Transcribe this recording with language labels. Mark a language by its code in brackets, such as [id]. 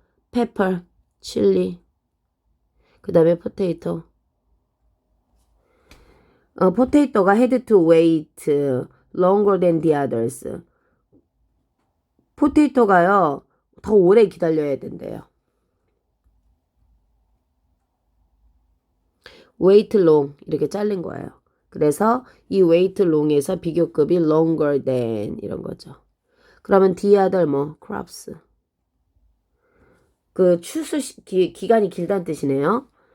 [ko] 페퍼, 칠리, 그 다음에 포테이토. [en] 포테이토가 had to wait longer than the others. [ko] 포테이토가요 더 오래 기다려야 된대요. wait long 이렇게 잘린 거예요. 그래서 이 wait long에서 비교급이 longer than 이런 거죠. 그러면 the other 뭐 crops 그 추수 기간이 길다는 뜻이네요.